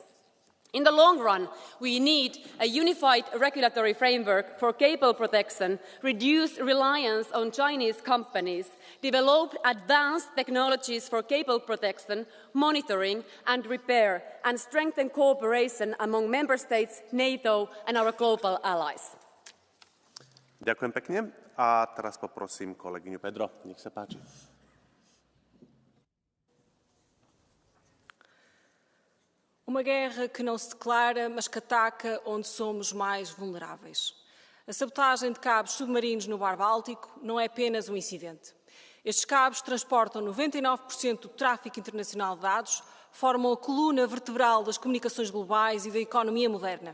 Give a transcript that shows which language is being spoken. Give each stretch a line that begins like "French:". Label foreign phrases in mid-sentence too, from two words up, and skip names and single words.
English: In the long run, we need a unified regulatory framework for cable protection, reduce reliance on Chinese companies, develop advanced technologies for cable protection, monitoring and repair, and strengthen cooperation among member states, NATO and our global allies.
Slovak: Ďakujem pekne. A teraz poprosím kolegyňu Pedro. Nech sa páči.
Portuguese: Uma guerra que não se declara, mas que ataca onde somos mais vulneráveis. A sabotagem de cabos submarinos no Mar Báltico não é apenas um incidente. Estes cabos transportam 99% do tráfego internacional de dados, formam a coluna vertebral das comunicações globais e da economia moderna.